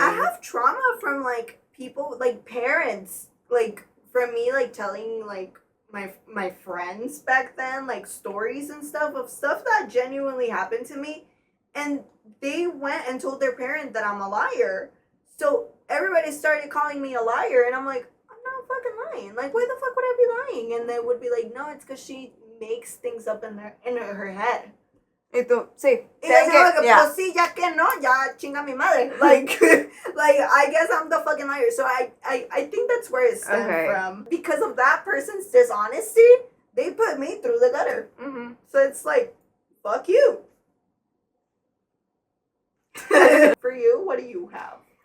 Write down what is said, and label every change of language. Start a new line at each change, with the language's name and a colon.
English: I have trauma from, like, people, like, parents, like, from me, like, telling, like, my friends back then, like, stories and stuff that genuinely happened to me, and they went and told their parent that I'm a liar. So everybody started calling me a liar, and I'm like, I'm not fucking lying. Like, why the fuck would I be lying? And they would be like, no, it's because she makes things up in her head.
Spanish: Sí. Pues sí, ya que no, ya chinga mi madre.
English: Like, I guess I'm the fucking liar. So I think that's where it stemmed from. Because of that person's dishonesty, they put me through the gutter. Mm-hmm. So it's like, fuck you. For you, what do you have?